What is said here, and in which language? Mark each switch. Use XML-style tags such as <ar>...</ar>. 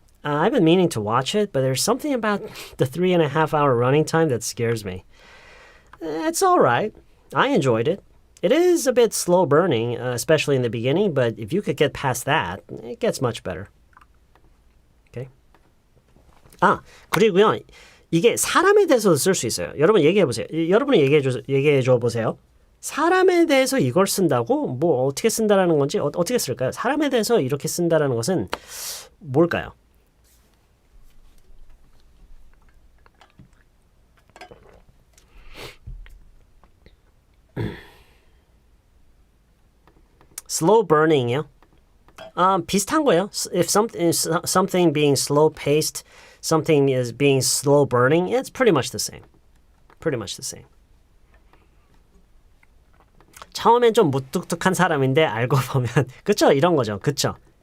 <en>I've been meaning to watch it, but there's something about the 3.5 hour running time that scares me. It's alright. I enjoyed it. It is a bit slow burning, especially in the beginning, but if you could get past that, it gets much better.</en> <ko>Okay? 그리고요. 이게 사람에 대해서도 쓸 수 있어요. 여러분 얘기해 보세요. 여러분이 얘기해 줘 보세요. 사람에 대해서 이걸 쓴다고 뭐 어떻게 쓴다라는 건지 어떻게 쓸까요? 사람에 대해서 이렇게 쓴다라는 것은 뭘까요?</ko> <en>slow burning이요.</en> <ko>비슷한 거예요.</ko> <en>If something being slow paced, something is being slow burning, it's pretty much the same. Pretty much the same.</en> <ko>처음엔 좀 무뚝뚝한 사람인데 알고 보면 그쵸? 이런 거죠. 그쵸?</ko>